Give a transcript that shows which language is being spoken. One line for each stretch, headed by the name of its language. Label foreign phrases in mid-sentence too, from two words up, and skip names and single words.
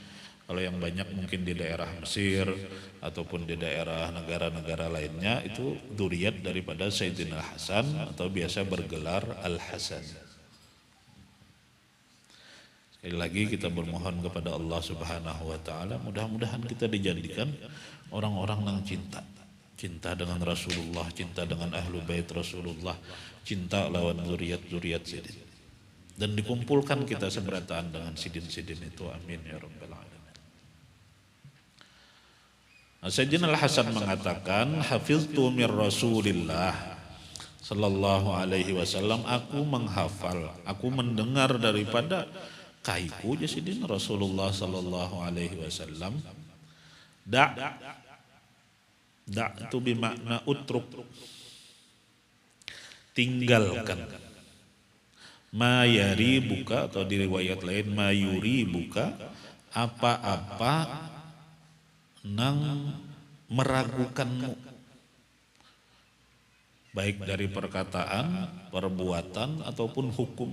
Indonesian: Kalau yang banyak mungkin di daerah Mesir ataupun di daerah negara-negara lainnya itu zuriat daripada Sayyidina Hasan atau biasa bergelar Al-Hasan. Sekali lagi kita bermohon kepada Allah
Arabic: سبحانه وتعالى,
Indonesian: mudah-mudahan kita dijadikan orang-orang yang cinta dengan Rasulullah, cinta dengan
Arabic: أهل بيت
Indonesian: Rasulullah, cinta lawan zuriat-zuriat Sidin.
Banjar: Dan dikumpulkan kita seberataan dengan Sidin-Sidin itu,
Arabic: آمين يا رب العالمين.
Indonesian: Sayyidina Al-Hasan mengatakan,
Arabic: حفظت من رسول الله صلى الله عليه وسلم,
Banjar: aku menghafal, aku mendengar daripada kaiku Sidin Rasulullah
Arabic: صلى الله عليه وسلم.
Indonesian: Da itu bermakna utruk, tinggalkan.
Arabic: ما يريبك,
Banjar: atau di riwayat lain
Arabic: ما يريبك,
Banjar: apa-apa nang meragukanmu, baik dari perkataan, perbuatan ataupun hukum.